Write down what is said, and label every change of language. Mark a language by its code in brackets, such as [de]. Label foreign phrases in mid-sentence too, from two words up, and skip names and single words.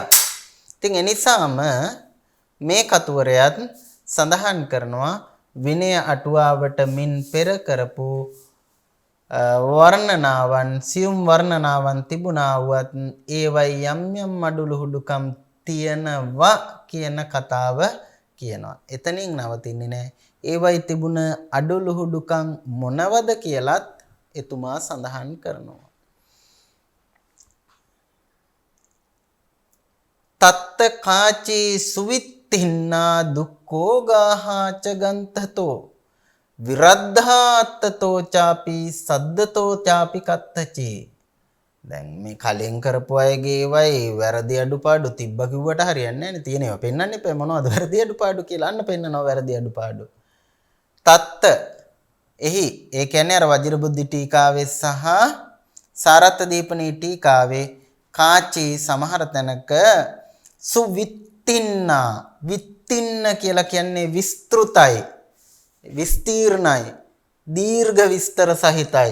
[si] ඉතින් එනිසාම මේ කතුවරයත් සඳහන් කරනවා විනය අටුවාවට මින් පෙර කරපු වර්ණනාවන් සියුම් වර්ණනාවන් තිබුණා වුවත් ඒවයි යම් යම් අඩුලුහුඩුකම් තියෙනවා කියන කතාව කියනවා. එතනින් නවතින්නේ නැහැ. ඒවයි තිබුණ අඩුලුහුඩුකම් මොනවද කියලත් එතුමා සඳහන් කරනවා. [pi] තත්ත කාචී සුවිත්තින්නා දුක්ඛෝ ගාහාච ගන්තතෝ විරද්ධාත්තතෝ චාපි සද්දතෝ චාපි කත්තචේ. [si] දැන් මේ කලින් කරපු අයගේ වයි වැරදි අඩුපාඩු තිබ්බ කිව්වට හරියන්නේ නැහැ නේ. තියෙනවා පෙන්වන්න එපා මොනවද වැරදි අඩුපාඩු කියලා අන්න පෙන්නනවා වැරදි අඩුපාඩු. තත්ත එහි ඒ කියන්නේ අර වජිරබුද්ධි ටීකාවේ සහ සාරත්ත දීපනී ටීකාවේ කාචී සමහර තැනක සුවිත්තින්නා විත්තින්න කියලා කියන්නේ විස්තෘතයි විස්තීර්ණයි දීර්ඝ විස්තර සහිතයි.